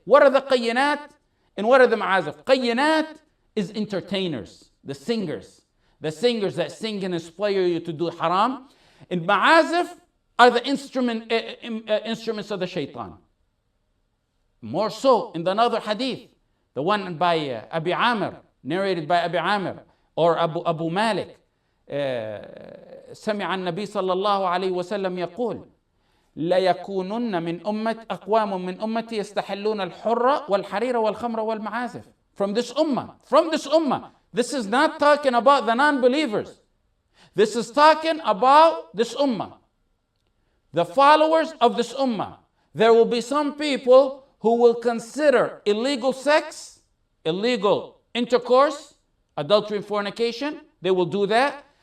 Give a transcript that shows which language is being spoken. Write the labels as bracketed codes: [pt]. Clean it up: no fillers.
[en] What are the qayyinat and what are the ma'azif? Qayyinat is entertainers, the singers that sing and inspire you to do haram. And ma'azif are the instruments of the shaitan. more so in another hadith, the one by Abi Amir, narrated by Abi Amir or Abu Malik. [ar] سمع النبي صلى الله عليه وسلم يقول ليكونن من أقوام من أمتي يستحلون الحر والحرير والخمر والمعازف. [en] From this ummah. This is not talking about the non-believers. This is talking about this ummah. The followers of this ummah. There will be some people who will consider illegal sex, illegal intercourse, adultery and fornication. They will do that.